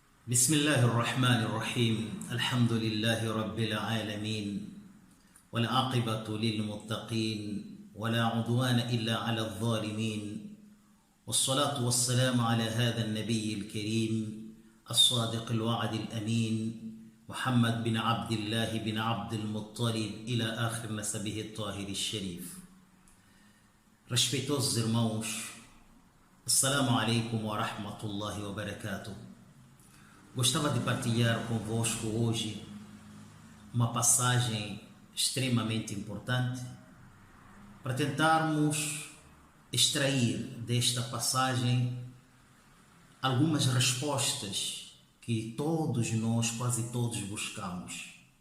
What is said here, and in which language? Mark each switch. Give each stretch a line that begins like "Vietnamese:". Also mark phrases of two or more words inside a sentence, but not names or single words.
Arabic: بسم الله الرحمن الرحيم الحمد لله رب العالمين والعاقبة للمتقين ولا عدوان إلا على الظالمين والصلاة والسلام على هذا النبي الكريم الصادق الوعد الأمين محمد بن عبد الله بن عبد المطلب إلى آخر نسبه الطاهر الشريف.
Portuguese: Respeitosos irmãos,
Arabic: السلام عليكم ورحمة الله وبركاته.
Portuguese: Gostava de partilhar convosco hoje uma passagem extremamente importante para tentarmos extrair desta passagem algumas respostas que todos nós, quase todos, buscamos.